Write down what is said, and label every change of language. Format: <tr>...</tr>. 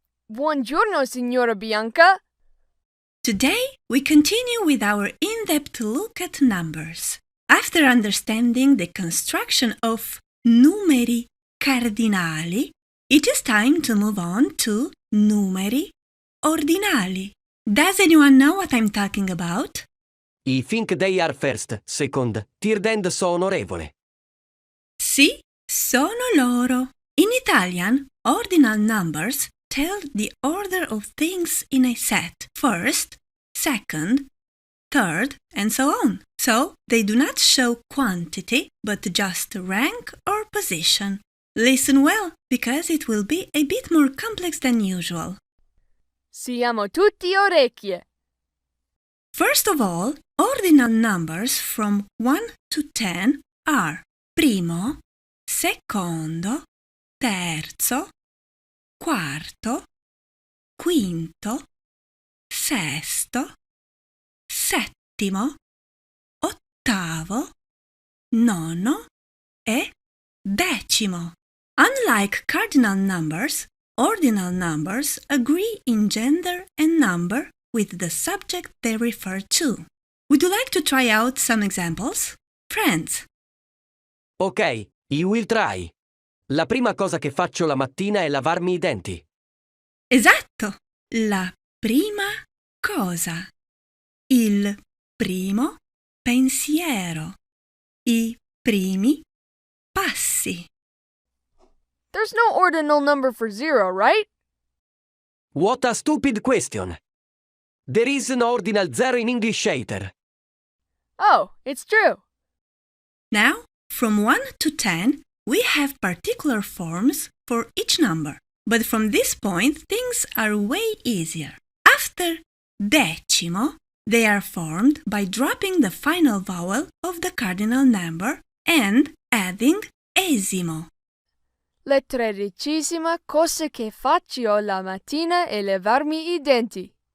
<it>Buongiorno, signora Bianca.</it> <en>Today we continue with our in-depth look at numbers. After understanding the construction of numeri cardinali, it is time to move on to numeri ordinali. Does anyone know what I'm talking about? I think they are first, second, third and so onorevole. Sì, sono loro. In Italian, ordinal numbers tell the order of things in a set. First, second, third, and so on. So, they do not show quantity, but just rank or position. Listen well, because it will be a bit more complex than usual.</en> <it>Siamo tutti orecchie.</it> <en>First of all, ordinal numbers from 1 to 10 are primo, secondo, terzo, quarto, quinto, sesto, settimo, ottavo, nono e decimo. Unlike cardinal numbers, ordinal numbers agree in gender and number with the subject they refer to. Would you like to try out some examples? Friends. Ok, you will try.</en> <it>La prima cosa che faccio la mattina è lavarmi i denti. Esatto! La prima cosa. Il primo pensiero. I primi passi.</it> <en>There's no ordinal number for 0, right? What a stupid question. There is an ordinal 0 in English either. Oh, it's true. Now, from 1 to 10, we have particular forms for each number. But from this point, things are way easier. After decimo, they are formed by dropping the final vowel of the cardinal number and adding esimo.</en> <it>La tredicesima cosa che faccio la mattina è lavarmi i denti.</it>